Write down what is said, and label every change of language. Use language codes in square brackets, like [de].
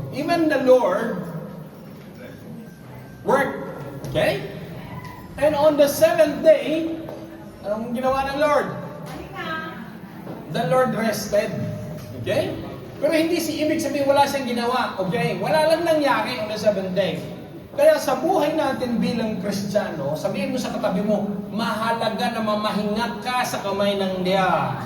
[en] Even the Lord worked. Okay? And on the 7th day, [tl] anong ginawa ng Lord? [en] The Lord rested. Okay? [tl] Pero hindi ibig sabihin wala siyang ginawa. [en] Okay? [tl] Wala lang nangyari [en] on the 7th day. [tl] Kaya sa buhay natin bilang Kristiyano, sabihin mo sa katabi mo, mahalaga na mamahinga ka sa kamay ng Diyos.